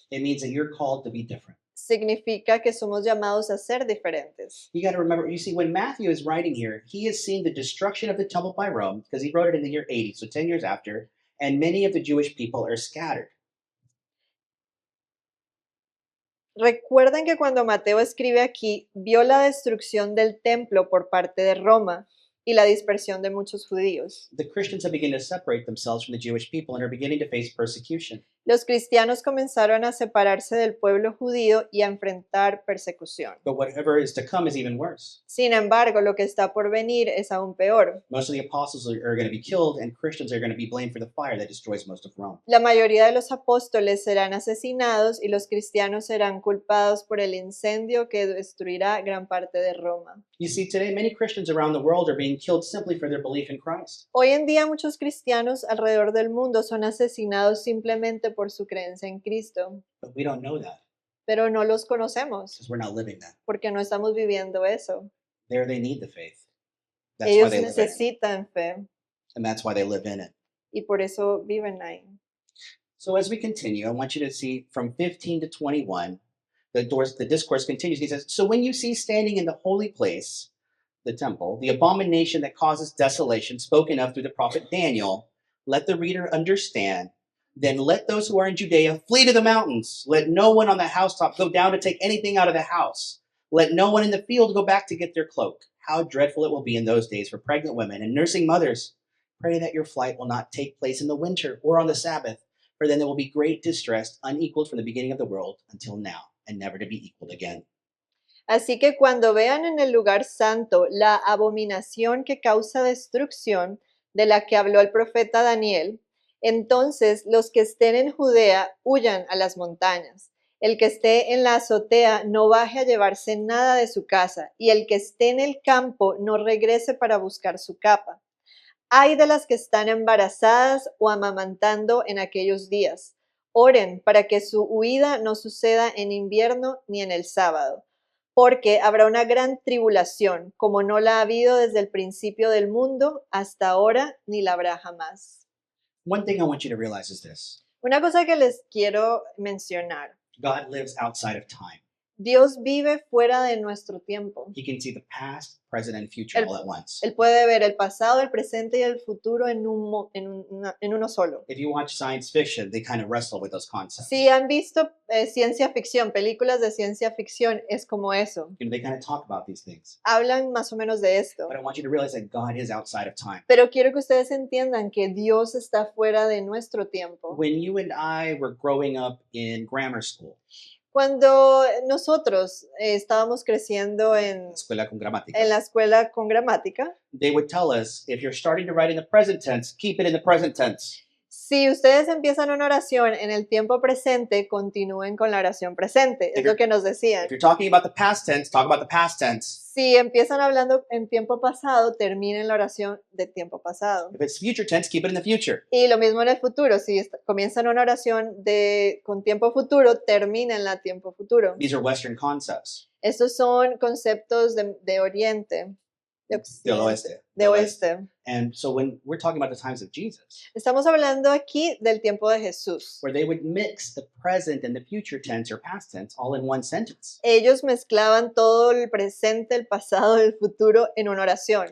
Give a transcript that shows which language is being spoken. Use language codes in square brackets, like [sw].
[en] It means that you're called to be different. [es] Significa que somos llamados a ser diferentes. [en] You got to remember, you see, when Matthew is writing here, he has seen the destruction of the temple by Rome, because he wrote it in the year 80, so 10 years after, and many of the Jewish people are scattered. [es] Recuerden que cuando Mateo escribe aquí, vio la destrucción del templo por parte de Roma y la dispersión de muchos judíos. [en] The Christians have begun to separate themselves from the Jewish people and are beginning to face persecution. [es] Los cristianos comenzaron a separarse del pueblo judío y a enfrentar persecución. [en] But whatever is to come is even worse. [es] Sin embargo, lo que está por venir es aún peor. [en] Most of the apostles are going to be killed, and Christians are going to be blamed for the fire that destroys most of Rome. [es] La mayoría de los apóstoles serán asesinados y los cristianos serán culpados por el incendio que destruirá gran parte de Roma. [en] You see, today many Christians around the world are being killed simply for their belief in Christ. [es] Hoy en día muchos cristianos alrededor del mundo son asesinados simplemente por su creencia en Cristo, [en] But we don't know that [es] pero no los conocemos [en] because we're not living that. [es] porque no estamos viviendo eso. [en] There they need the faith. That's why [es] Ellos [en] they live in it. [es] necesitan fe [en] And that's why they live in it. [es] y por eso viven ahí. [en] So as we continue, I want you to see from 15 to 21, the discourse continues. He says, "So when you see standing in the holy place, the temple, the abomination that causes desolation spoken of through the prophet Daniel, let the reader understand. Then let those who are in Judea flee to the mountains. Let no one on the housetop go down to take anything out of the house. Let no one in the field go back to get their cloak. How dreadful it will be in those days for pregnant women and nursing mothers. Pray that your flight will not take place in the winter or on the Sabbath, for then there will be great distress, unequaled from the beginning of the world until now, and never to be equaled again." [es] Así que cuando vean en el lugar santo la abominación que causa destrucción, de la que habló el profeta Daniel, entonces los que estén en Judea huyan a las montañas. El que esté en la azotea no baje a llevarse nada de su casa, y el que esté en el campo no regrese para buscar su capa. Ay de las que están embarazadas o amamantando en aquellos días. Oren para que su huida no suceda en invierno ni en el sábado, porque habrá una gran tribulación, como no la ha habido desde el principio del mundo hasta ahora, ni la habrá jamás. [en] One thing I want you to realize is this: [es] Una cosa que les quiero mencionar. [en] God lives outside of time. [es] Dios vive fuera de nuestro tiempo. [en] He can see the past, present, and future all at once. [es] Él puede ver el pasado, el presente y el futuro en uno solo. [en] If you watch science fiction, they kind of wrestle with those concepts. [es] Si han visto ciencia ficción, películas de ciencia ficción, es como eso. [en] You know, they kind of talk about these things. [es] Hablan más o menos de esto. [en] But I want you to realize that God is outside of time. [es] Pero quiero que ustedes entiendan que Dios está fuera de nuestro tiempo. [en] When you and I were growing up in grammar school, [es] Cuando nosotros estábamos creciendo en escuela con gramática, la escuela con gramática, [en] they would tell us, if you're starting to write in the present tense, keep it in the present tense. [es] si ustedes empiezan una oración en el tiempo presente, continúen con la oración presente. Es lo que nos decían. [en] If you're talking about the past tense, talk about the past tense. [es] Si empiezan hablando en tiempo pasado, terminen la oración de tiempo pasado. [en] If it's future tense, keep it in the future. [es] Y lo mismo en el futuro. Si comienzan una oración con tiempo futuro, terminen la tiempo futuro. [en] These are Western concepts. [es] Estos son conceptos de Oriente, Del oeste. de Oeste. [en] And so when we're talking about the times of Jesus, [es] Estamos hablando aquí del tiempo de Jesús. [en] where they would mix the present and the future tense or past tense all in one sentence. [es] Ellos mezclaban todo el presente, el pasado, el futuro en una oración.